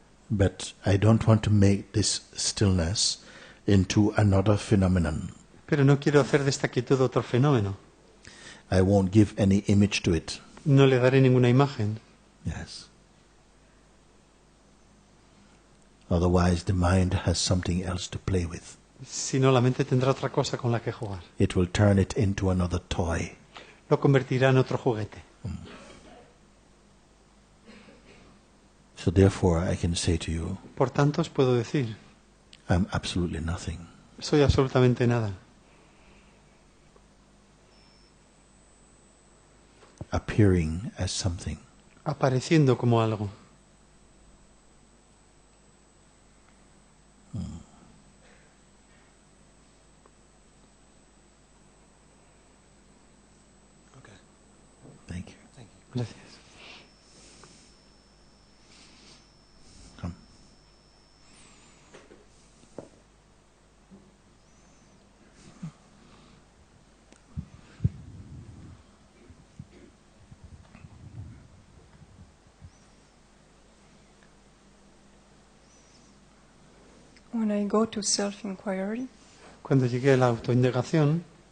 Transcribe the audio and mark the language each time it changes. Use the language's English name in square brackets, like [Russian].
[English] But I don't want to make this stillness into another phenomenon. [Spanish] Pero no quiero hacer de esta quietud otro fenómeno. [English] I won't give any image to it. [Spanish] No le daré ninguna imagen. [English] Yes. Otherwise, the mind has something else to play with. [Spanish] Si no, la mente tendrá otra cosa con la que jugar. [English] It will turn it into another toy. [Spanish] Lo convertirá en otro juguete. [English] So therefore, I can say to you, [Spanish] Por tanto, os puedo decir, [English] I'm absolutely nothing. [Spanish] soy absolutamente nada. [English] Appearing as something. [Spanish] Apareciendo como algo. [English] Thank you. [Spanish] Gracias. [English] Come. When I go to self-inquiry, [Spanish] Cuando llegué a la autoindagación,